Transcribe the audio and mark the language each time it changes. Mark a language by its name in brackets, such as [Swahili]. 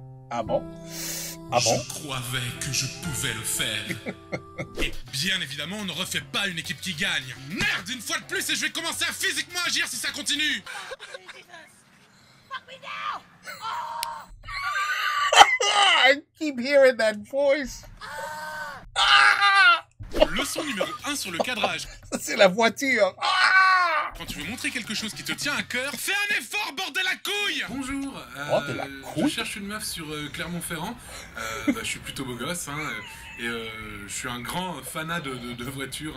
[French] Ah bon? Je croyais que je pouvais le faire. Et bien évidemment, on ne refait pas une équipe qui gagne. Merde, une fois de plus, et je vais commencer à physiquement agir si ça continue. [English] Fuck me now! I keep hearing that voice. [French] Leçon numéro 1 sur le cadrage. Ça c'est la voiture. Quand tu veux montrer quelque chose qui te tient à cœur, fais un effort, bordel à couille. Bonjour, Bordel à couille. je cherche une meuf sur Clermont-Ferrand. Je suis plutôt beau gosse, hein, et je suis un grand fanat de voitures.